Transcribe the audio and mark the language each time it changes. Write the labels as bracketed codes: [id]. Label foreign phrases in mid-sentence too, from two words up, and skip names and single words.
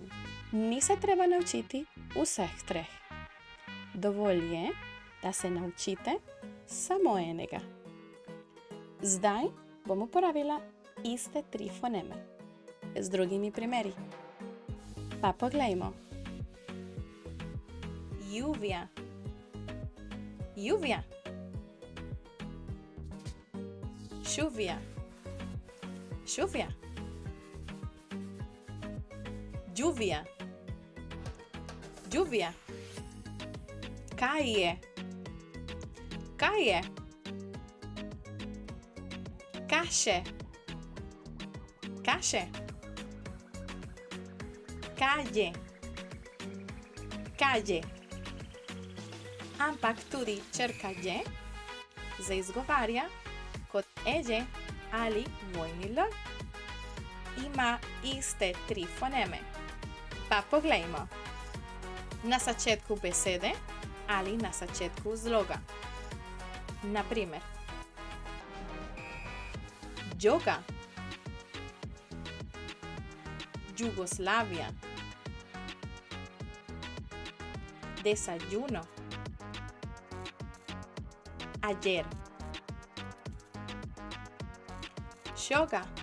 [sl] Ni se treba naučiti vseh treh. Dovolj je, da se naučite samo enega. Zdaj bom uporabila iste tri foneme z drugimi primeri. Pa poglejmo. [es] Lluvia. Lluvia. Lluvia. Lluvia. Lluvia. Lluvia. Calle. Calle. Calle. Calle. Calle. Calle. [sl] Ampak tudi črka J se izgovarja kot eje ali dvojni L. Ima iste tri foneme. Pa poglejmo. Na začetku besede ali na začetku zloga. Na primer. Yoga. [es] Yugoslavia. Desayuno. Ayer. Yoga.